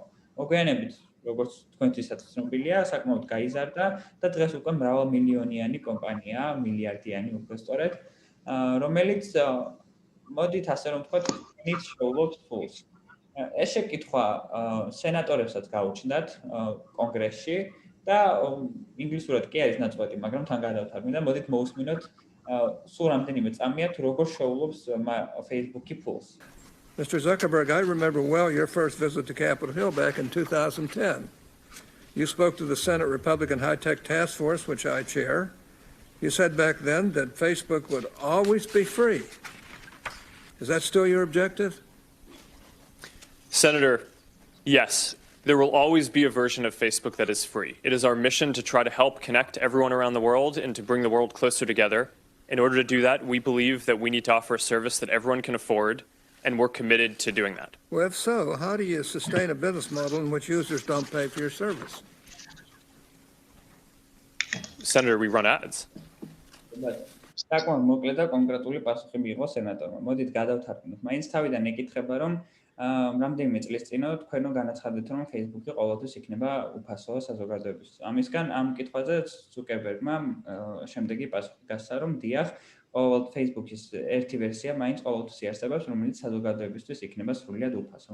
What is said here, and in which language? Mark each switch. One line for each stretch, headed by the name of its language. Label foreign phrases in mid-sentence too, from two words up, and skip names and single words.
Georgian: მოგვიანებით, როგორც თქვენთვისაც ცნობილია, საკმაოდ გაიზარდა და დღეს უკვე მრავალმილიონიანი კომპანია, მილიარდიანი უფრო სწორედ, რომელიც მოდით ასე რომ ვთქვათ, ნით შოულობს ფულს. ეს შეკითხვა სენატორებსაც გაუჩნდათ კონგრესში და ინგლისურად კი არის ნაწყვეტი, მაგრამ თან გადავთარგმნი და მოდით მოусმინოთ სულ რამდენიმე წამია თუ როგორ შეულობს Facebook-ი ფულს.
English: Mr. Zuckerberg, I remember well your first visit to Capitol Hill back in 2010. You spoke to the Senate Republican High-Tech Task Force, which I chair. You said back then that Facebook would always be free. Is that still your objective? Senator, yes. There will always be a version of Facebook that is free. It is our mission to try to help connect everyone around the world and to bring the world closer together. In order to do that, we believe that we need to offer a service that everyone can afford, and we're committed to doing that. Well, if so, how do you sustain a business model in which users don't pay for your service? Senator, we run ads.
Georgian: საკმაოდ მოკლე და კონკრეტული პასუხი მიიღო სენატორმა. მოდით გადავთარგმნოთ. მაინც თავიდან ეკითხება, რომ რამდენიმე წლის წინ თქვენო განაცხადეთ, რომ Facebook-ი ყოველთვის იქნება უფასო საზოგადოებისთვის. ამისგან ამ კითხვაზე ზუკერბერგმა შემდეგი პასუხი გასცა, რომ დიახ, Facebook-ის ერთი ვერსია მაინც ყოველთვის იარსებობს, რომელიც საზოგადოებისთვის იქნება სრულიად უფასო.